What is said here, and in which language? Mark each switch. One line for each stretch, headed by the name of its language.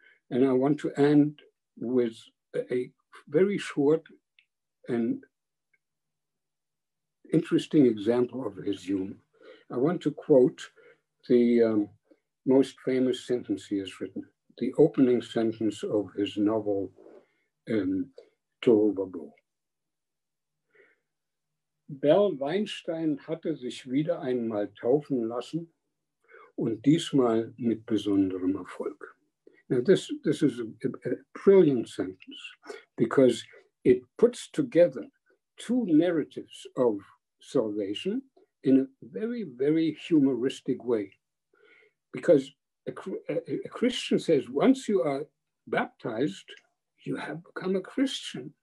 English: And I want to end with a very short and interesting example of his humor. I want to quote the most famous sentence he has written, the opening sentence of his novel Tohu Wabohu.
German: Berl Weinstein hatte sich wieder einmal taufen lassen und diesmal mit besonderem Erfolg.
English: Now this is a brilliant sentence because it puts together two narratives of salvation in a very, very humoristic way. Because a Christian says, once you are baptized, you have become a Christian.